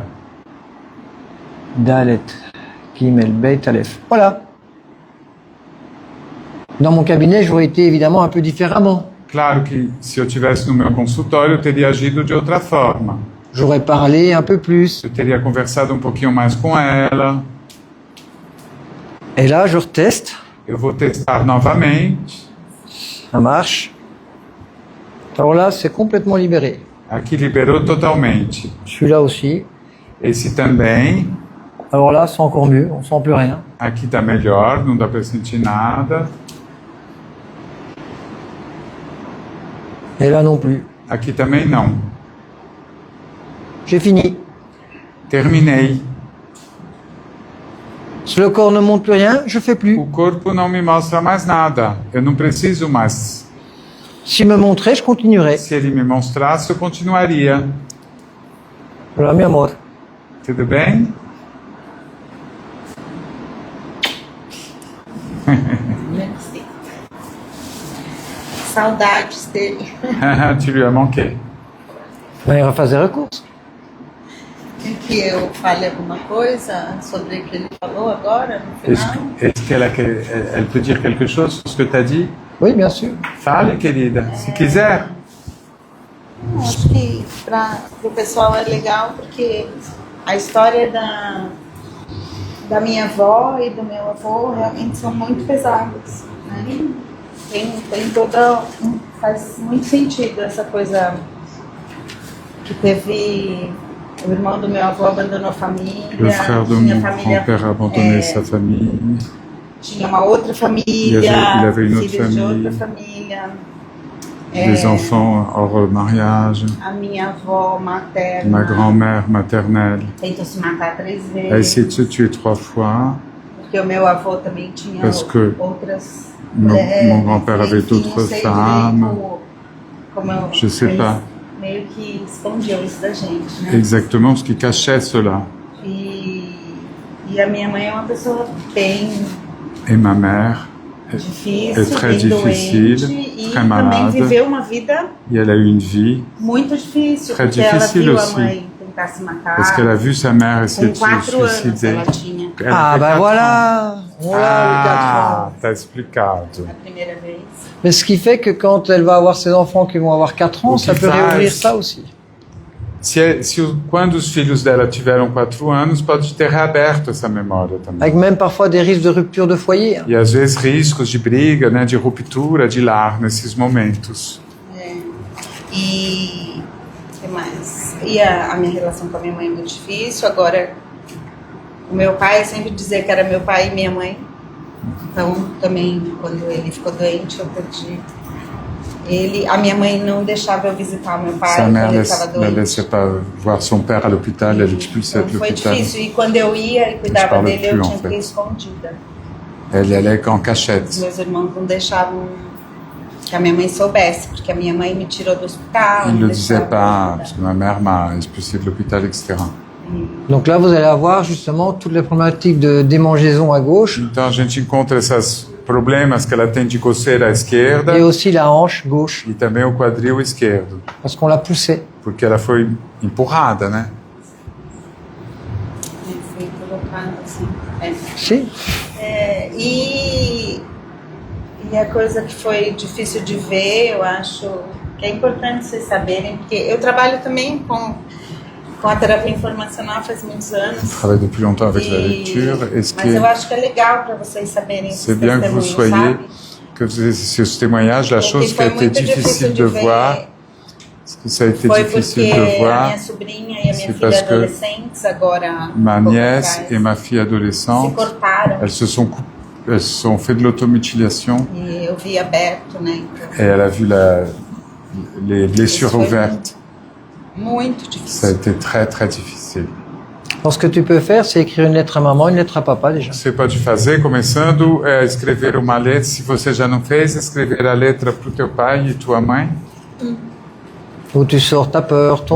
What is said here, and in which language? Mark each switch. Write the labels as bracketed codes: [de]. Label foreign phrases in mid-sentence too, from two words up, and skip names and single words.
[he] Dalet, Gimel, Beit, Aleph. Voilà. [fr] Dans mon cabinet, j'aurais été évidemment un peu différemment. [pt] Claro que se eu tivesse no meu consultório, eu teria agido de outra forma. [fr] J'aurais parlé un peu plus. [pt] Eu teria conversado um pouquinho mais com ela. [fr] Et là, je reteste. [pt] Eu vou testar novamente. [fr] Ça marche. Alors là, c'est complètement libéré. [pt] Aqui liberou totalmente. [fr] Celui-là aussi. [pt] Esse também. [fr] Alors là, c'est encore mieux. On sent plus rien. [pt] Aqui tá melhor, não dá para sentir nada. [fr] Et là non plus. [pt] Aqui também não. [fr] J'ai fini. [pt] Terminei. [fr] Si le corps ne montre plus rien, je fais plus. [pt] O corpo não me mostra mais nada. Eu não preciso mais. [fr] S'il me montrait, je continuerais. [pt] Se ele me mostrasse, eu continuaria. [fr] Voilà, [es] mi amor. [pt] Tudo bem? [fr] Merci. [pt] Saudades dele. [fr] Tu lui as manqué. Ben, il va fazer recours. [pt] Quer que eu fale alguma coisa sobre o que ele falou agora, no [fr] Est-ce [pt] final? [fr] qu'elle peut dire quelque chose sur ce que tu as dit? Oui, bien sûr. [pt] Fale, querida, se quiser. Acho que para o pessoal é legal porque a história da minha avó e do meu avô realmente são muito pesadas, né? Tem toda faz muito sentido essa coisa que teve o irmão do meu avô abandonou a família, [fr] Le frère de [pt] tinha [fr] mon [pt] família, [fr] grand-père a abandonné sa famille. [pt] tinha uma outra família, [fr] Il avait une autre [pt] filhos de [fr] famille. [pt] outra família. [fr] Des enfants hors mariage. [pt] A minha avó materna [fr] Ma grand-mère maternelle [pt] tentou se matar 3 vezes. [fr] a essayé de se tuer 3 fois. [pt] Porque o meu avô também tinha [fr] Parce que [pt] outras [fr] mon [pt] mulheres, [fr] grand-père avait [pt] enfim, não [fr] d'autres [pt] sei [fr] femmes. [pt] direito como [fr] Je sais [pt] eles [fr] pas. [pt] meio que escondiam isso da gente, né? [fr] Exactement ce qui cachait cela. [pt] E a minha mãe é uma pessoa bem [fr] Et ma mère, [pt] difícil, [fr] é très [pt] bem [fr] difficile, [pt] doente e [fr] très [pt] também [fr] malade. [pt] viveu uma vida [fr] et elle a eu une vie [pt] muito difícil, [fr] Très [pt] porque ela [fr] difficile [pt] viu [fr] aussi. [pt] a mãe tentar se matar. [fr] parce qu'elle a vu sa mère essayer [pt] Com [fr] de [pt] 4 [fr] se [pt] anos [fr] suicider. [pt] ela tinha [fr] Elle Ah, avait ben 4 voilà. Voilà les 4 Ah, ans. t'as explicado. [pt] a primeira vez. [fr] Mais ce qui fait que quand elle va avoir ses enfants qui vont avoir 4 ans, Ou ça qui peut fasse. réouvrir ça aussi. [pt] Quando os filhos dela tiveram 4 anos, pode ter reaberto essa memória também. [fr] Avec même parfois des risques de rupture de foyer. [pt] E às vezes riscos de briga, né, de ruptura de lar nesses momentos. E o que mais? E a minha relação com a minha mãe é muito difícil. Agora, o meu pai, eu sempre dizia que era meu pai e minha mãe. Então, também, quando ele ficou doente, eu perdi ele. A minha mãe não deixava eu visitar o meu pai [fr] Sa [pt] quando [fr] mère [pt] ele [fr] ne [pt] estava doente. [fr] laissait pas voir son père à l'hôpital, elle expulsait de [pt] Então, foi [fr] l'hôpital. [pt] difícil. E quando eu ia e cuidava [fr] parle [pt] dele, eu [fr] plus, [pt] tinha [fr] en [pt] que ir [fr] fait. [pt] escondida. [fr] Elle allait en [pt] Os [fr] cachette. [pt] meus irmãos não deixavam que a minha mãe soubesse, porque a minha mãe me tirou do hospital. [fr] Il ne [pt] não [fr] le disait [pt] deixava [fr] pas, [pt] eu [fr] parce que ma mère m'a expulsé de l'hôpital, etc. Donc là, vous allez avoir justement toutes les problématiques de démangeaison à gauche [pt] Então a gente encontra esses problemas que ela tem de coceira à esquerda [fr] et aussi la hanche gauche, [pt] e também o quadril esquerdo, [fr] parce qu'on l'a poussée. [pt] porque ela foi empurrada, né? Fui colocando assim. Si. E a coisa que foi difícil de ver, eu acho que é importante vocês saberem, porque eu trabalho também com a terapia informacional faz muitos anos. [fr] Je travaille depuis longtemps avec la lecture. Et ce qui [pt] Mas eu [fr] est, [pt] acho que é legal para vocês saberem esses [fr] c'est bien que vous [pt] testemunhos, [fr] soyez, [pt] sabe? [fr] que vous ayez ces témoignages. La [pt] Porque [fr] chose qui [pt] foi [fr] a été [pt] muito [fr] difficile de [pt] ver. [fr] voir, ce que ça a été [pt] Foi [fr] difficile [pt] porque [fr] de [pt] a [fr] voir, [pt] minha sobrinha e a minha [fr] c'est [pt] filha [fr] parce que [pt] adolescentes agora [fr] ma [pt] um pouco [fr] nièce [pt] atrás, [fr] et ma fille [pt] se [fr] adolescente, [pt] cortaram [fr] elles se sont fait de l'automutilation [pt] e eu vi aberto, né? Então, [fr] et elle a vu les blessures [pt] Isso foi [fr] ouvertes. [pt] muito [fr] Ça a [pt] difícil. [fr] été très très difficile. Donc ce que tu peux faire, c'est écrire une lettre à maman, une lettre à papa déjà. [pt] Você pode fazer, começando, escrever uma letra. Se você já não fez, escrever a letra para o teu pai e tua mãe. [fr] Où tu sors ta peur, ton